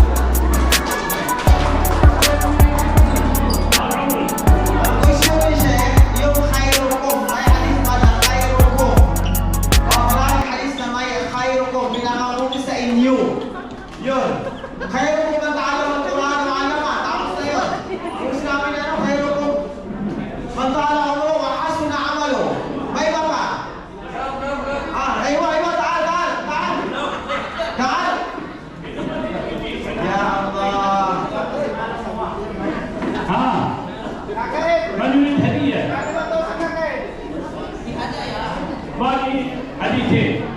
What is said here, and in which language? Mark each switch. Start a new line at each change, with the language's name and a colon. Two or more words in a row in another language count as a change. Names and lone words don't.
Filipino: Yun.
Arabic: خيركم من تعلم القرآن و علم.
Filipino: Tapos na yun. Yung sinabi na ano,
Arabic: خيركم من تعلم القرآن و حسن عمله.
Filipino: May iba pa?
Arabic: أيوه تعال. تعال يا الله. من يريد هدية؟ باقي حديثين.